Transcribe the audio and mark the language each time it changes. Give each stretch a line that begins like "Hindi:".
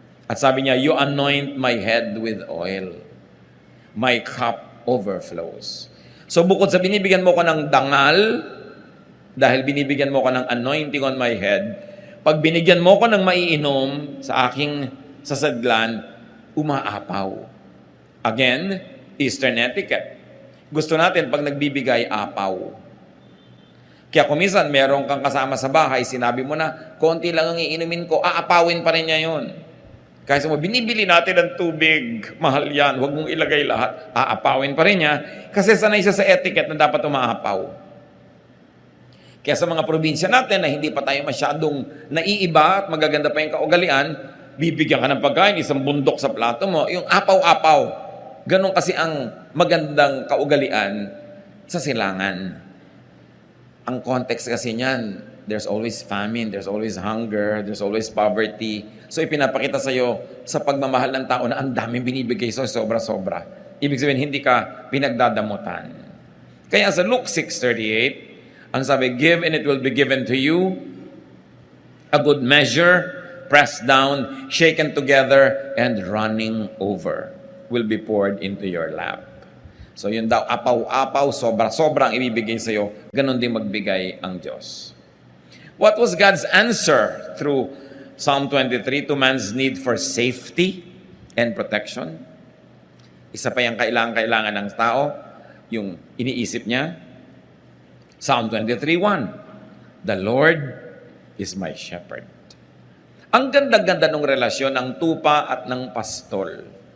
Filipino: At sabi niya,
English: you anoint my head with oil. My cup overflows.
Filipino: So bukod sa binibigyan mo ko ng dangal, dahil binibigyan mo ko ng
English: anointing on my head,
Filipino: pag binigyan mo ko ng maiinom sa aking sasadlan, umaapaw.
English: Again, Eastern etiquette.
Filipino: Gusto natin pag nagbibigay, apaw. Kaya kung minsan meron kang kasama sa bahay, sinabi mo na, konti lang ang iinumin ko, aapawin pa rin niya yun. Kaya mo, binibili natin ng tubig, mahal yan, huwag mong ilagay lahat, aapawin pa rin niya, kasi sanay siya sa etiquette na dapat umaapaw. Kaya sa mga probinsya natin na hindi pa tayo masyadong naiiba at magaganda pa yung kaugalian, bibigyan ka ng pagkain, isang bundok sa plato mo, yung apaw-apaw. Ganon kasi ang magandang kaugalian sa silangan. Ang context kasi niyan,
English: there's always famine, there's always hunger, there's always poverty.
Filipino: So ipinapakita sa iyo sa pagmamahal ng tao na ang daming binibigay sa sobra-sobra. Ibig sabihin, hindi ka pinagdadamutan. Kaya sa Luke 6:38, ang sabi,
English: give and it will be given to you, a good measure, pressed down, shaken together, and running over will be poured into your lap.
Filipino: So yun daw, apaw-apaw, sobra-sobra ang ibibigay sa'yo, ganun din magbigay ang Diyos.
English: What was God's answer through Psalm 23 to man's need for safety and protection?
Filipino: Isa pa yung kailangan ng tao, yung iniisip niya.
English: Psalm 23:1, the Lord is my shepherd.
Filipino: Ang ganda-ganda ng relasyon ng tupa at ng pastol.